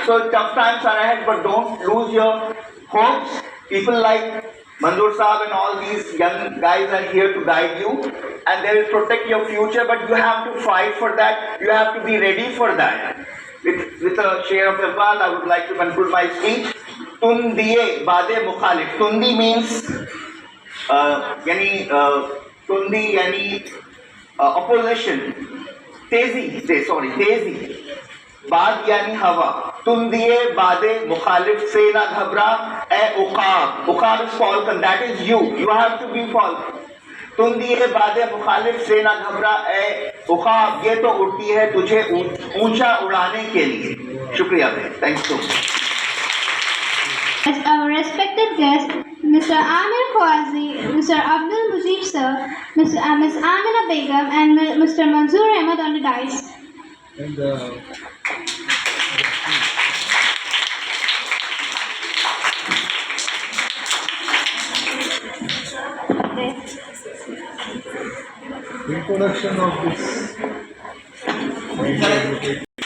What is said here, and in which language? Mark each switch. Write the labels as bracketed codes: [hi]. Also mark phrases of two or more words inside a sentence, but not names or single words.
[en] So tough times are ahead, but don't lose your hopes. People like Manzoor Saab and all these young guys are here to guide you, and they will protect your future, but you have to fight for that. You have to be ready for that. With a share of Iqbal, I would like to conclude my speech. [ur] تندئ باد مخالف. [en] Tundi means [ur] تندی یعنی [en] opposition. [ur] تیزی۔ باد یعنی ہوا. تندئ باد مخالف سے نہ گھبرا اے عقاب. [en] Uqab is falcon. That is you. You have to be falcon. [ur] تندئ باد مخالف سے نہ گھبرا اے عقاب، یہ تو اڑتی ہے تجھے اونچا اڑانے کے لیے. शुक्रिया. [en] Thank you. As our respected guest, Mr. Amir Khwazi, Mr. Abdul Mujib sir, Ms. Amina Begum, and Mr. Manzoor Ahmed on the dais. And introduction of this